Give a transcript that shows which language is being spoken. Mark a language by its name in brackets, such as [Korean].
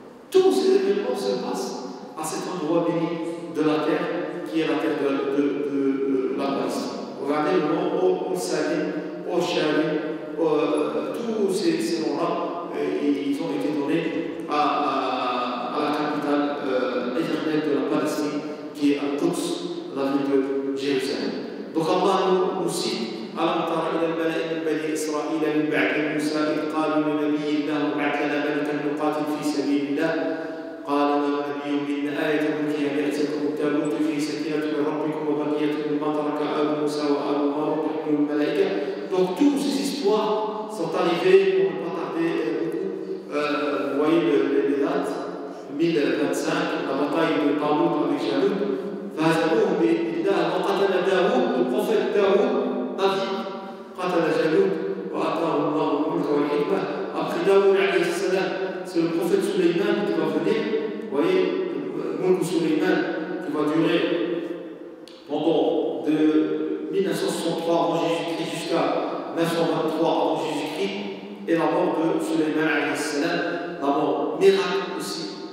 [French] Tous ces événements se passent à cet endroit béni de la terre qui est la terre de la Palestine. Regardez le nom Al-Salim, Al-Shalim, tous ces noms-là. Ils ont été donnés à la capitale éternelle de la Palestine, qui est Al-Quds, la ville de Jérusalem. Donc Allah nous cite [Arabic] ألم تر إلى الملأ من بني إسرائيل من بعد موسى إذ قالوا لنبي الله ابعث لنا ملكا نقاتل في سبيل الله قال له النبي إن آية ملكه أن يأتيكم التابوت فيه سكينة من ربكم وبقية مما ترك آل موسى وآل هارون يحمل الملائكة. [French] Donc toutes ces histoires sont arrivées, on ne peut pas tarder beaucoup. Vous voyez les dates 1025, la bataille de Talut avec Jaloud. [Arabic] فهزموهم بإذن الله وقتل داوود, [French] le prophète Daoud, David, [Arabic] قتل جالوت وآتاه الله الملك والحكمة. [French] Après Daoud alayhi salam, c'est le prophète Sulayman qui va venir. Vous voyez, Mulk Sulayman qui va durer pendant de 1963 avant Jésus-Christ jusqu'à 923 avant Jésus-Christ. Et la mort de Sulayman alayhi salam, la mort miracle aussi.